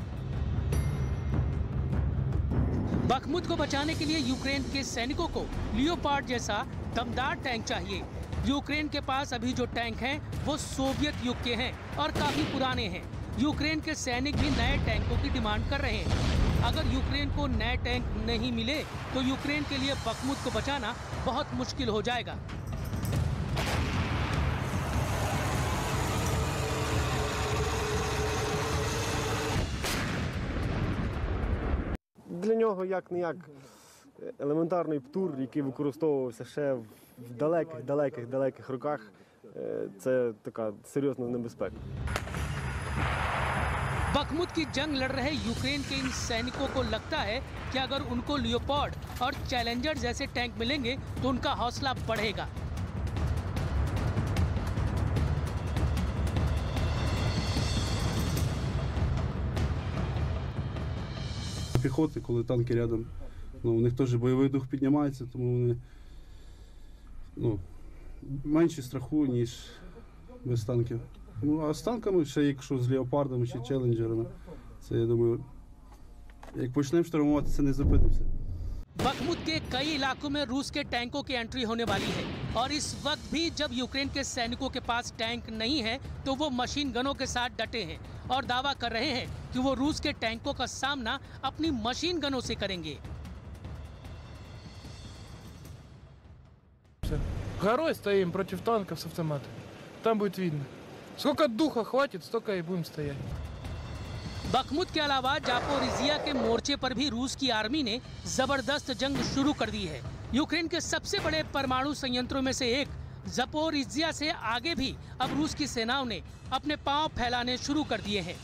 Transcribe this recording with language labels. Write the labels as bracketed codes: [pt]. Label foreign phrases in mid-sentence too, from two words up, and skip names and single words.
[hi] बखमुत को बचाने के लिए यूक्रेन के सैनिकों को लियोपार्ड जैसा दमदार टैंक चाहिए। यूक्रेन के पास अभी जो टैंक हैं वो सोवियत युग के हैं और काफी पुराने हैं। यूक्रेन के सैनिक भी नए टैंकों की डिमांड कर रहे हैं। अगर यूक्रेन को नए टैंक नहीं मिले तो यूक्रेन के लिए बखमुत को बचाना बहुत मुश्किल हो जाएगा। [uk] Для нього як-не-як елементарний птур, який використовувався ще в далеких роках. Це така серйозна небезпека. [hi] बखमुत की जंग लड़ रहे यूक्रेन के इन सैनिकों को लगता है कि अगर उनको लियोपार्ड और चैलेंजर जैसे टैंक मिलेंगे तो उनका हौसला बढ़ेगा। [uk] Піхоти, коли танки рядом, у них теж бойовий дух піднімається, тому вони менше страху, ніж без танків. А з танками, ще якщо з леопардами чи челенджерами, це, я думаю, як почнемо штурмувати, це не зупинимося. [hi] बखमुत के कई इलाकों में रूस के टैंकों की एंट्री होने वाली है और इस वक्त भी जब यूक्रेन के सैनिकों के पास टैंक नहीं है तो वो [en] machine guns [hi] के साथ डटे हैं और दावा कर रहे हैं कि वो रूस के टैंकों का सामना अपनी [en] machine guns [hi] से करेंगे। [ru] Горой стоим против танков с автоматами. Там будет видно. Сколько духа хватит, столько и будем стоять. [hi] बखमुत के अलावा जापोरिजिया के मोर्चे पर भी रूस की आर्मी ने जबरदस्त जंग शुरू कर दी है। यूक्रेन के सबसे बड़े परमाणु संयंत्रों में से एक जापोरिजिया से आगे भी अब रूस की सेनाओं ने अपने पांव फैलाने शुरू कर दिए हैं।